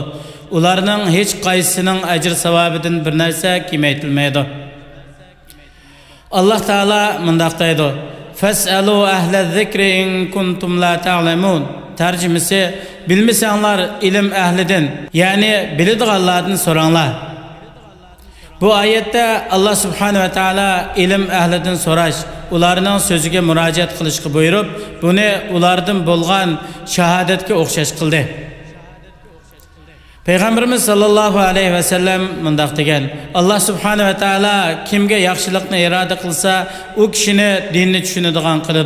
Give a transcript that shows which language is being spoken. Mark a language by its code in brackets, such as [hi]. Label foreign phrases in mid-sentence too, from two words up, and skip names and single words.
[uz] Ularning hech qaysisining ajr savobidan bir narsa kamaytilmaydi. Alloh taolo mundaq deydi: [ar] "فاسألوا أهل الذكر إن كنتم لا تعلمون." [uz] Tarjimasi: bilmasanglar ilm ahlidan, ya'ni biladiganlardan so'ranglar. Bu ayette [ar] الله سبحانه وتعالى [uz] ilim ehlidan so'rash, ularning so'ziga murojaat qilishga buyurib, buni ulardan bo'lgan shahodatga o'xshash qildi. Payg'ambarimiz [ar] صلى الله عليه وسلم [uz] mundaq degan: [ar] الله سبحانه وتعالى [uz] kimga yaxshilikni iroda qilsa, u kishini dinni tushunadigan qiladi.